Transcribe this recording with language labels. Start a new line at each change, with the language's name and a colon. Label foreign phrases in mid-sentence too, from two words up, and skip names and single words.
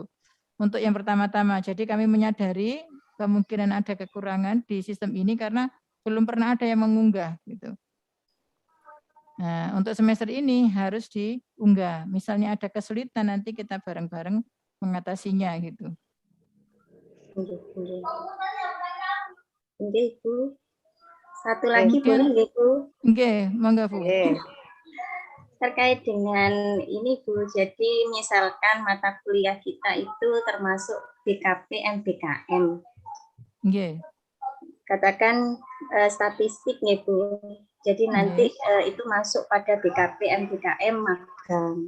Indonesian: Untuk yang pertama-tama, jadi kami menyadari kemungkinan ada kekurangan di sistem ini karena belum pernah ada yang mengunggah gitu. Nah, untuk semester ini harus diunggah. Misalnya ada kesulitan, nanti kita bareng-bareng mengatasinya gitu.
Javanese: Nggih, nggih. Nggih, Bu.
Indonesian: Satu Oke. lagi boleh Kemudian,
Javanese: nggih, Bu? nggih, monggo Bu.
Indonesian: Oke. Terkait dengan ini, Bu. Jadi misalkan mata kuliah kita itu termasuk BKP MBKM.
Javanese: Nggih.
Indonesian: Katakan statistik nih, Bu. Jadi nanti itu masuk pada BKP MBKM magang.